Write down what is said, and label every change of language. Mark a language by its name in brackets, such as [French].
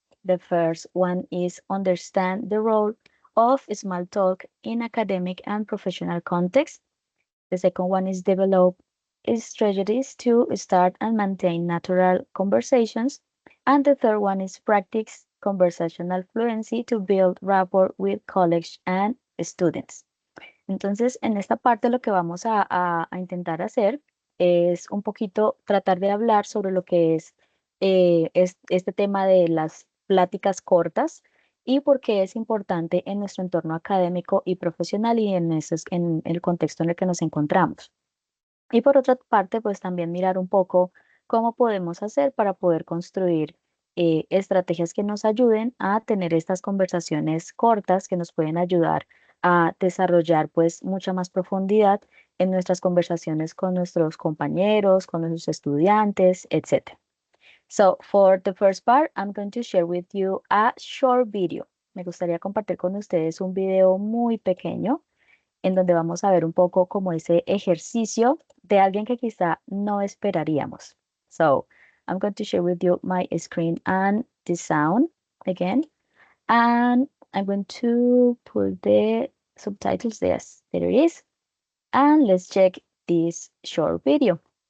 [English] The first one is understand the role of small talk in academic and professional context. The second one is develop strategies to start and maintain natural conversations. And the third one is practice conversational fluency to build rapport with college and students. [Spanish] Entonces, en esta parte lo que vamos a intentar hacer es un poquito tratar de hablar sobre lo que es este tema de las pláticas cortas y por qué es importante en nuestro entorno académico y profesional y en el contexto en el que nos encontramos. Y por otra parte, pues también mirar un poco cómo podemos hacer para poder construir estrategias que nos ayuden a tener estas conversaciones cortas que nos pueden ayudar a desarrollar pues mucha más profundidad en nuestras conversaciones con nuestros compañeros, con nuestros estudiantes, etc. [English] So for the first part, I'm going to share with you a short video. [Spanish] Me gustaría compartir con ustedes un video muy pequeño en donde vamos a ver un poco como ese ejercicio de alguien que quizá no esperaríamos. [English] So, I'm going to share with you my screen and the sound again. And I'm going to put the subtitles. Yes, there it is. And let's check this short video.